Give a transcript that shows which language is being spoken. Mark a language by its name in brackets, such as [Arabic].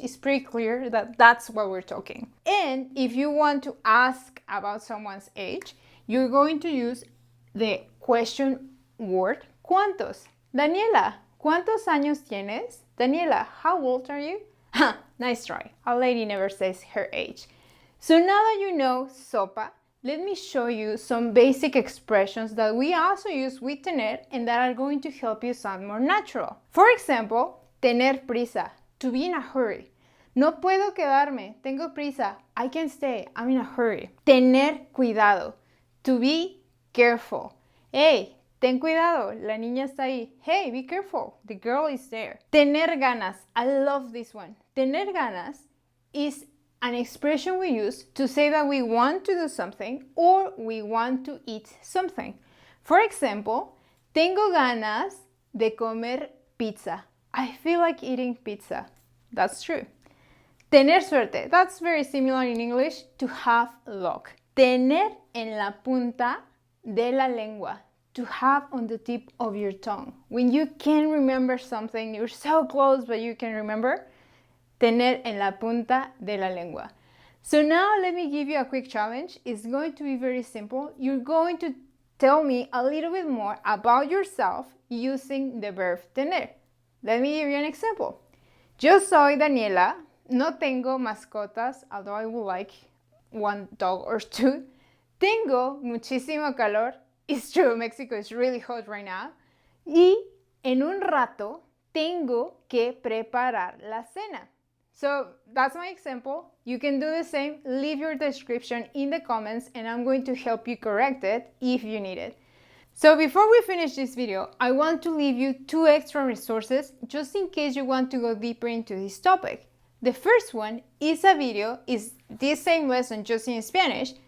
[English] It's pretty clear that that's what we're talking. And if you want to ask about someone's age, you're going to use the question word ¿cuántos? [Spanish] Daniela, ¿cuántos años tienes? [English] Daniela, how old are you? Nice try. A lady never says her age. So now that you know sopa, let me show you some basic expressions that we also use with tener and that are going to help you sound more natural. For example, tener prisa, to be in a hurry. [Spanish] No puedo quedarme, tengo prisa, [English] I can stay, I'm in a hurry. Tener cuidado, to be careful. [Spanish] Hey, ten cuidado, la niña está ahí. [English] Hey, be careful, the girl is there. Tener ganas, I love this one. Tener ganas is an expression we use to say that we want to do something or we want to eat something. For example, [Spanish] tengo ganas de comer pizza. [English] I feel like eating pizza. That's true. Tener suerte. That's very similar in English to have luck. [Spanish] Tener en la punta de la lengua. [English] To have on the tip of your tongue. When you can't remember something, you're so close but you can remember. [Spanish] Tener en la punta de la lengua. [English] So now let me give you a quick challenge. It's going to be very simple. You're going to tell me a little bit more about yourself using the verb tener. Let me give you an example. [Spanish] Yo soy Daniela. No tengo mascotas, [English] although I would like one dog or two. [Spanish] Tengo muchísimo calor. [English] It's true, Mexico is really hot right now. [Spanish] Y en un rato tengo que preparar la cena. [English] So that's my example. You can do the same. Leave your description in the comments and I'm going to help you correct it if you need it. So before we finish this video, I want to leave you 2 extra resources just in case you want to go deeper into this topic. The first one is a video, is this same lesson just in Spanish.